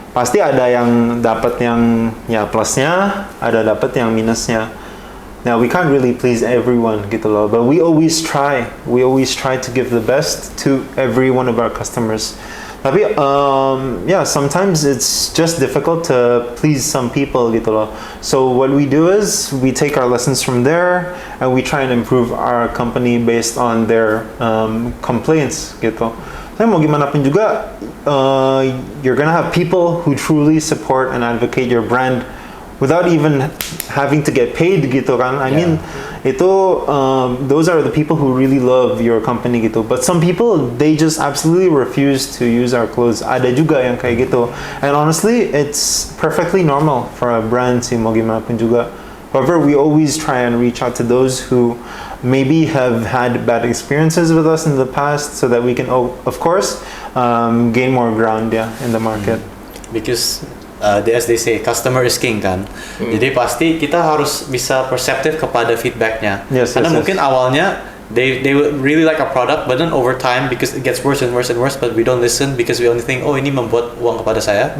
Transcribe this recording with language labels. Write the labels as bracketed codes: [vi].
[id] Pasti ada yang dapat yang ya plusnya, ada dapat yang minusnya. [en] Now we can't really please everyone [id] gitu loh, [en] but we always try to give the best to every one of our customers. [id] Tapi [en] yeah, sometimes it's just difficult to please some people [id] gitu loh. [en] So what we do is we take our lessons from there and we try and improve our company based on their complaints [id] gitu. Tapi mau gimana pun juga, [en] you're gonna have people who truly support and advocate your brand without even having to get paid [id] gitu kan. [en] I mean, [id] itu [en] those are the people who really love your company [id] gitu. [en] But some people, they just absolutely refuse to use our clothes. [id] Ada juga yang kayak gitu. [en] And honestly, it's perfectly normal for a brand [id] sih mau gimana pun juga. [en] However, we always try and reach out to those who maybe have had bad experiences with us in the past, so that we can, of course, gain more ground in the market. Because as they say, customer is king [id] kan. Jadi pasti kita harus bisa perseptif kepada feedbacknya. [en] Karena mungkin awalnya they would really like a product, but then over time because it gets worse and worse and worse, but we don't listen because we only think, [id] oh ini membuat uang kepada saya,